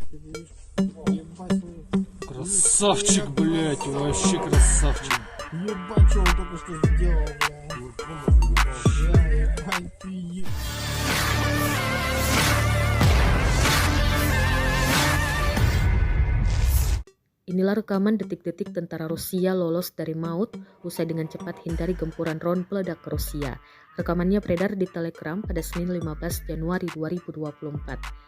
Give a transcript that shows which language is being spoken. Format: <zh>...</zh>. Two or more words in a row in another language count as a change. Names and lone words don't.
<ru>Красавчик, блядь, вообще красавчик. Ебать, что он только что сделал, блядь. Ебать, ты</ru> <id>Inilah rekaman detik-detik tentara Rusia lolos dari maut usai dengan cepat hindari gempuran ron peledak Rusia. Rekamannya beredar di Telegram pada Senin 15 Januari 2024.</id>